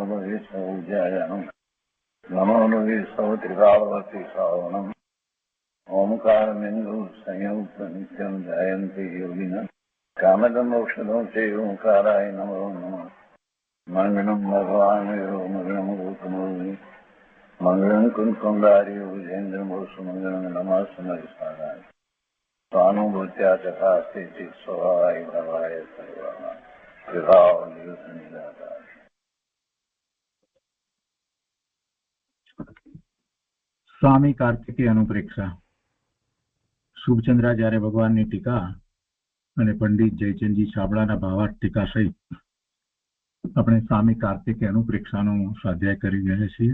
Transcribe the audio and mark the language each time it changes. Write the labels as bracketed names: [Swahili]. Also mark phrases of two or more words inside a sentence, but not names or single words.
[Sanskrit] लोये सौज्यायाम् नमो लोये सौत्रिकावती श्रावणम् ओंकारमिन्दु संयुक्त नित्यं जयन्ति योगिनः कामदमोक्षदं च ओंकाराय नमो नमः मङ्गलं भगवान् मङ्गलं गौतमोनि मङ्गलं कुन्कुण्डारि विजेन्द्रमोसुमङ्गलं नमः समयसाराय स्वानुभूत्या चकास्ते चित् स्वभावाय भवाय सर्वाः विभावनिदाता। [Gujarati] સ્વામી કાર્તિકેય અનુપ્રેક્ષા. શુભચંદ્રાચાર્ય ભગવાનની ટીકા અને પંડિત જયચંદજી છાબડાના ભાવાર્થ ટીકા સહિત આપણે સ્વામી કાર્તિકેય અનુપ્રેક્ષાનું સ્વાધ્યાય કરી રહ્યા છીએ.